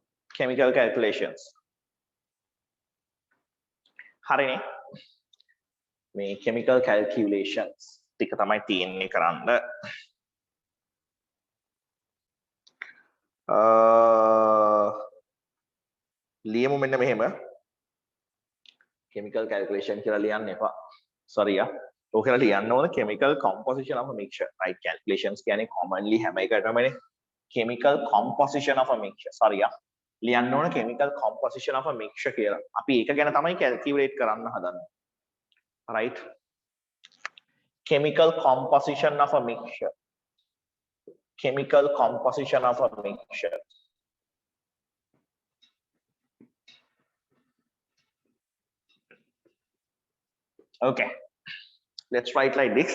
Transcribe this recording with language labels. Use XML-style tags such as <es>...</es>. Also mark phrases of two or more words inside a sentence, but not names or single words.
<en>chemical calculations.</en> <si>හරිනේ මේ</si> <en>chemical calculations</en> <si>ටික තමයි තියෙන්නේ කරන්න. ලියමු මෙන්න මෙහෙම</si> <en>chemical calculation</en> <si>කියලා ලියන්න එපා.</si> <en>sorry</en> <si>ඔක කියලා ලියන්න ඕන</si> <en>chemical composition of a mixture. right calculations කියන්නේ commonly</en> <si>හැම එකටමනේ</si> <en>chemical composition of a mixture. sorry</en> <si>ලියන්න ඕන</si> <en>chemical composition of a mixture කියලා.</en> <si>අපි ඒක ගැන තමයි calculate කරන්න හදන්නේ.</si> <en>right chemical composition of a mixture. chemical composition of a mixture. Okay, let's write like this.</en>